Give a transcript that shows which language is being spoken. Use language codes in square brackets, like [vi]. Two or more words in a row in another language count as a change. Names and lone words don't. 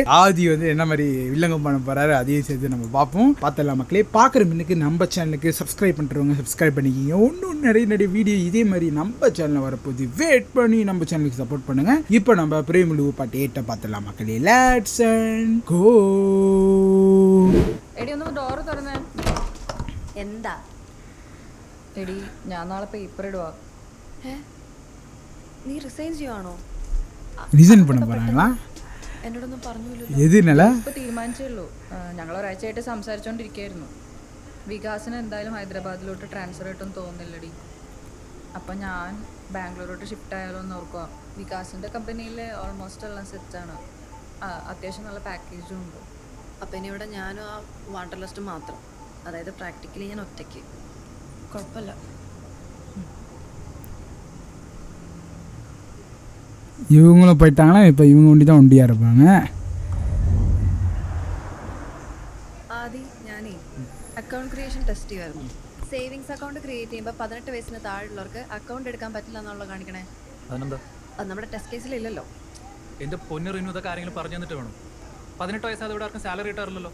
[ta] ஆதி வந்து என்ன மாதிரி வில்லங்கம் பண்ண போறாரு அதையும் சேர்த்து நம்ம பார்ப்போம். பார்த்தலாம் மக்களே. பார்க்குற மின்னுக்கு நம்ம சேனலுக்கு சப்ஸ்கிரைப் பண்ணுறவங்க சப்ஸ்கிரைப் பண்ணிக்கிங்க. இன்னும் நிறைய வீடியோ இதே மாதிரி நம்ம சேனலில் வரப்போகுது. வெயிட் பண்ணி நம்ம சேனலுக்கு சப்போர்ட் பண்ணுங்க. இப்போ நம்ம பிரேமுலு பாட்டு 8 பார்த்தலாம் மக்களே. [en] Let's go. [ml] എടി ഒന്ന് ഡോറ് തുറന്നേ. എന്താ എടി, ഞാൻ നാളെ പേപ്പർ ഇടുവാ. നീ റിസൈൻ ചെയ്യുവാണോ? [ta] ரிசைன் பண்ண போறாங்களா? [ml] എന്നോടൊന്നും പറഞ്ഞില്ലല്ലോ. [ta] எதுனால? [ml] ഇപ്പൊ തീരുമാനിച്ചേ ഉള്ളൂ. ഞങ്ങൾ ഒരാഴ്ചയായിട്ട് സംസാരിച്ചോണ്ടിരിക്കായിരുന്നു. വികാസിന് എന്തായാലും ഹൈദരാബാദിലോട്ട് ട്രാൻസ്ഫർ ആയിട്ടൊന്നും തോന്നുന്നില്ലടി. അപ്പം ഞാൻ ബാംഗ്ലൂരോട്ട് ഷിഫ്റ്റ് ആയാലോ എന്ന് ഓർക്കുക. വികാസിന്റെ കമ്പനിയിൽ ഓൾമോസ്റ്റ് എല്ലാം സെറ്റാണ്. അത്യാവശ്യം നല്ല പാക്കേജും ഉണ്ട്. അപ്പം ഇനി ഇവിടെ ഞാനും ആ വാണ്ടർ ലിസ്റ്റ് മാത്രം, അതായത് പ്രാക്ടിക്കലി ഞാൻ ഒറ്റയ്ക്ക്. കുഴപ്പമില്ല. [ta] இவங்களும் போயிட்டாங்கன்னா இப்போ இவங்க ஒண்டி தான் ஒண்டியாக இருப்பாங்க. [ml] ആദ്യം ഞാനേ [en] account creation test [ml] ചെയ്യുമായിരുന്നു. [en] savings account [ml] ക്രിയേറ്റ് ചെയ്യുമ്പോൾ 18 വയസ്സിന് താഴെയുള്ളവർക്ക് അക്കൗണ്ട് എടുക്കാൻ പറ്റില്ല എന്നുള്ളത് കാണിക്കണേ. അത് നമ്മുടെ ടെസ്റ്റ് കേസിലില്ലല്ലോ. എൻ്റെ പൊന്നു റിനു, ഇതൊക്കെ ആരെങ്കിലും പറഞ്ഞു തന്നിട്ട് വേണം. 18 വയസ്സാതെ ഇവിടെ ആർക്കും സാലറി കിട്ടാറില്ലല്ലോ.